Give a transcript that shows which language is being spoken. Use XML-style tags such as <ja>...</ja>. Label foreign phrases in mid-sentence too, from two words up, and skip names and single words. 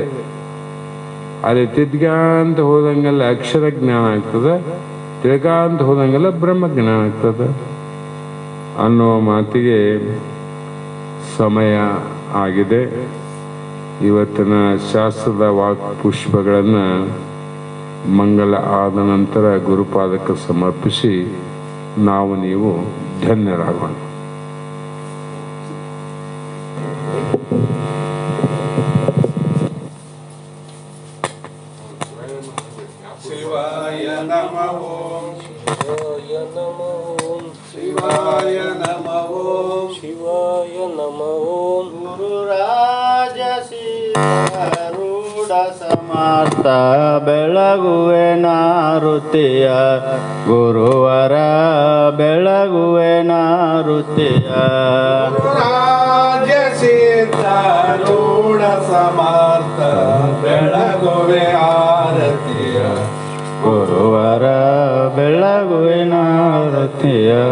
<kn>ಅಲ್ಲಿ ತಿದ್ಕಂತ ಹೋದಂಗೆಲ್ಲ ಅಕ್ಷರ ಜ್ಞಾನ ಆಗ್ತದೆ, ತಿಳ್ಕಂತ ಹೋದಂಗೆಲ್ಲ ಬ್ರಹ್ಮ ಜ್ಞಾನ ಆಗ್ತದೆ ಅನ್ನುವ ಮಾತಿಗೆ ಸಮಯ ಆಗಿದೆ. ಇವತ್ತಿನ ಶಾಸ್ತ್ರದ ವಾಕ್ ಪುಷ್ಪಗಳನ್ನು ಮಂಗಲ ಆದ ನಂತರ ಗುರುಪಾದಕ್ಕೆ ಸಮರ್ಪಿಸಿ ನಾವು ನೀವು ಧನ್ಯರಾಗೋಣ.</kn> <sa>ಶಿವಾಯ ನಮಃ ಓಂ, ಶಿವಾಯ ನಮಃ ಓಂ, ಶಿವಾಯ ನಮಃ ಓಂ, ಶಿವಾಯ ನಮಃ ಓಂ.</sa> <kn>ಗುರುರಾಜ ಸಿದ್ಧಾರೂಢ ಸಮರ್ಥ ಬೆಳಗುವೆ ನಾರುತಿಯ, ಗುರುವರ ಬೆಳಗುವೆ ನಾರುತಿಯ. ಗುರುರಾಜ ಸಿದ್ಧಾರೂಢ ಸಮರ್ಥ ಬೆಳಗುವೆ ಆರತಿಯ, ಗುರುವರ ಬೆಳಗುವಿನ ಆರತಿಯ.</kn>